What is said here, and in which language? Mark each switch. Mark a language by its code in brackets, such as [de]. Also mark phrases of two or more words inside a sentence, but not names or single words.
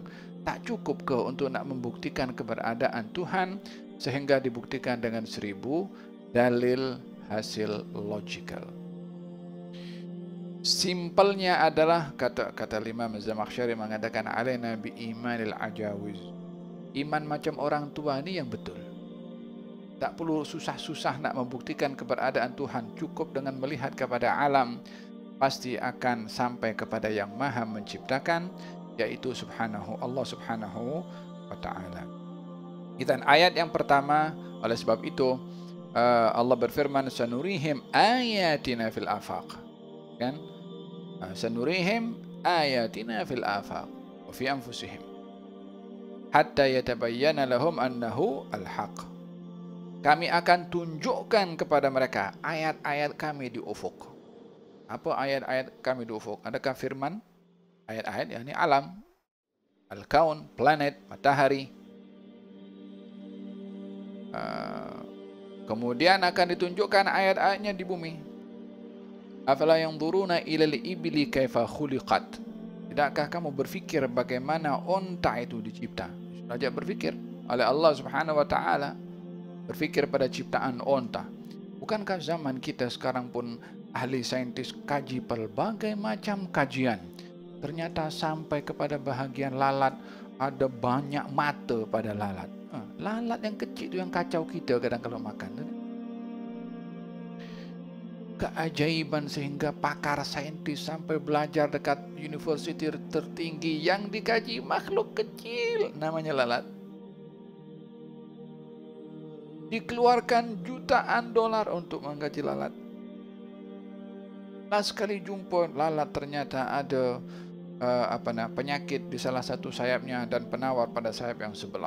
[ms] Tak cukup ke untuk nak membuktikan keberadaan Tuhan sehingga dibuktikan dengan 1000 dalil hasil logikal. Simpelnya adalah kata Imam Zamakhsyari mengatakan [ar] علينا بإيمان العجائز. [ms] Iman macam orang tua ni yang betul. Tak perlu susah-susah nak membuktikan keberadaan Tuhan, cukup dengan melihat kepada alam, pasti akan sampai kepada yang Maha menciptakan, yaitu Allah [ar] سبحانه وتعالى. [ms] Dan ayat yang pertama, oleh sebab itu Allah berfirman, [ar] سنريهم آياتنا في الآفاق. Kan? سنريهم آياتنا في الآفاق وفي أنفسهم حتى يتبين لهم أنه الحق. [ms] Kami akan tunjukkan kepada mereka ayat-ayat kami di ufuk. Apa ayat-ayat kami di ufuk? Adakah firman? Ayat-ayat yakni alam, al-kaun, planet, matahari. Kemudian akan ditunjukkan ayat-ayatnya di bumi. [ar] أفلا ينظرون إلى الإبل كيف خلقت. [ms] Tidakkah kamu berfikir bagaimana onta itu dicipta? Saja berfikir oleh Allah [ar] سبحانه وتعالى. [ms] Berfikir pada ciptaan onta. Bukankah zaman kita sekarang pun ahli saintis kaji berbagai macam kajian. Ternyata sampai kepada bahagian lalat, ada banyak mata pada lalat. Lalat yang kecil itu yang kacau kita kadang kalau makan. Keajaiban sehingga pakar saintis sampai belajar dekat universiti tertinggi yang dikaji makhluk kecil namanya lalat. Dikeluarkan jutaan dolar untuk mengkaji lalat. Nah, sekali jumpa lalat ternyata ada penyakit di salah satu sayapnya dan penawar pada sayap yang sebelah.